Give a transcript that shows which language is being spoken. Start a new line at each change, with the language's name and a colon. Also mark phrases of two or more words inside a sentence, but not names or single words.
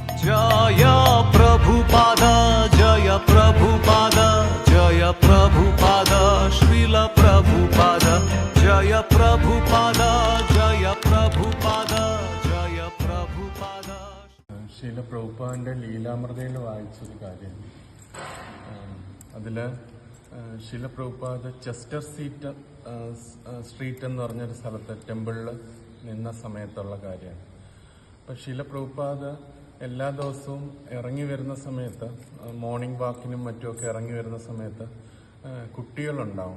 Hindi: जय प्रभुपाद जय प्रभुपाद जय प्रभुपाद श्रील प्रभुपाद जय प्रभुपाद जय प्रभुपाद जय प्रभुपाद.
Malayalam: ശീല പ്രഭുപാദിൻ്റെ ലീലാമൃതയിൽ വായിച്ചൊരു കാര്യമാണ്. അതിൽ ശീല പ്രഭുപാദ് ചെസ്റ്റർ സ്ട്രീറ്റ് എന്ന് പറഞ്ഞൊരു സ്ഥലത്ത് ടെമ്പിളിൽ നിന്ന സമയത്തുള്ള കാര്യമാണ്. അപ്പം ശീല പ്രഭുപാദ് എല്ലാ ദിവസവും ഇറങ്ങി വരുന്ന സമയത്ത്,
English: morning walkിനും
Malayalam: മറ്റുമൊക്കെ ഇറങ്ങി വരുന്ന സമയത്ത് കുട്ടികളുണ്ടാവും.